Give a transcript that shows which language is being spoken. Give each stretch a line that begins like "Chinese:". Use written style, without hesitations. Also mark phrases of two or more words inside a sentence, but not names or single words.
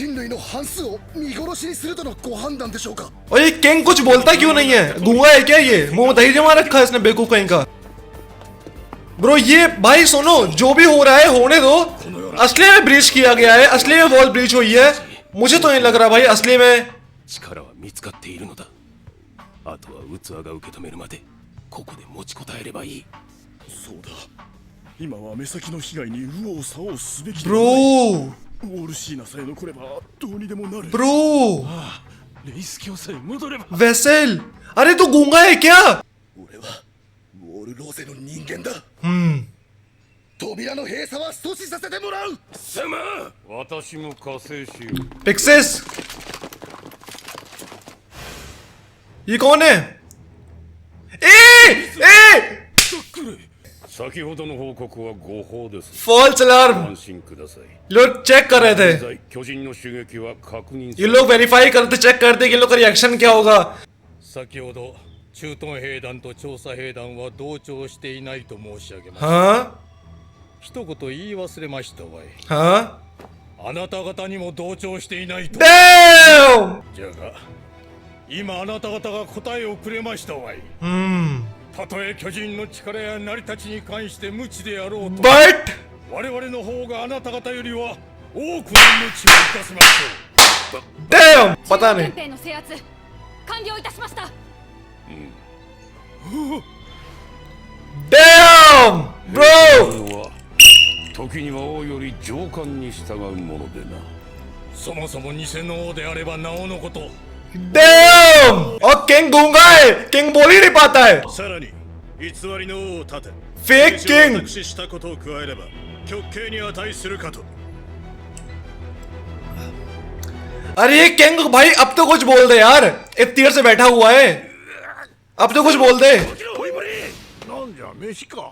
Hindi: और ये किंग कुछ बोलता क्यों नहीं है? गूंगा है क्या ये? मुंह में दही जमा रखा है इसने बेवकूफ कहीं का। ब्रो ये भाई सुनो, जो भी हो रहा है होने दो। असली में ब्रीच किया गया है, असली में
English: wall breach
Hindi: हुई है। मुझे तो नहीं लग रहा भाई असली में।
Japanese: あとは器が受け止めるまでここで持ちこたえればいい。そうだ。今は目先の被害に右往左往すべきだ。ブロー。ウォルシーナさえ残ればどうにでもなる。ブロー。ああ、レイス教さえ戻れば。
Hindi: वेसेल, अरे तू गूंगा है क्या?
Japanese: 俺はウォルローゼの人間だ。扉の閉鎖は阻止させてもらう。様、私も加勢しよう。
Hindi: पिक्सेस, ये कौन है? ए
Japanese: くれ。先ほどの報告は誤報です。
English: false alarm
Japanese: 安心ください。
Hindi: लोग चेक कर रहे
Japanese: 現
Hindi: थे
Japanese: 在巨人の襲撃は確認
Hindi: ये लोग वेरीफाई करते चेक करते कि इन लोग का रिएक्शन क्या होगा
Japanese: 先ほど駐屯兵団と調査兵団は同調していないと申し上げました。
Hindi: हाँ
Japanese: 一言言い忘れましたわい。
Hindi: हाँ
Japanese: あなた方にも同調していないと。
Hindi: डैम
Japanese: じゃが今あなた方が答えをくれましたわい。たとえ巨人の力や成り立ちに関して無知であろうと
Hindi: बट
Japanese: 我々の方があなた方よりは多くの無知をいたしましょう。
Hindi: डैम पता नहीं
Japanese: 憲兵の制圧完了いたしました。
English: damn bro
Japanese: のは時には王より上官に従うものでな。そもそも偽の王であればなおのこと。
Hindi: डैम और किंग गूंगा है किंग बोल ही नहीं पाता है
Japanese: さらに偽りの王を立て
English: fake king
Japanese: 私したことを加えれば極刑に値するかと。
Hindi: अरे ये किंग भाई अब तो कुछ बोल दे यार इतनी देर से बैठा हुआ है अब तो कुछ बोल दे
Japanese: なんじゃ飯か。